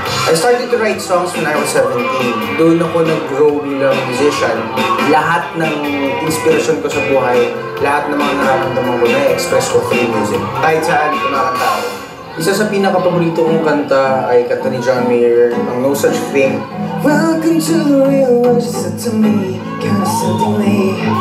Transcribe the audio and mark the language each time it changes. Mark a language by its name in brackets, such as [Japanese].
[English] I started to write songs when I was 17. [Filipino] Doon ako nag-grow bilang musician. Lahat ng inspirasyon ko sa buhay, lahat ng mga nararamdaman ko na-express ko through music. Kahit saan kumakanta ako. Isa sa pinaka-paborito kong kanta ay kanta ni John Mayer, ang No Such Thing. [English] Welcome to the real world, you said to me, kinda something me.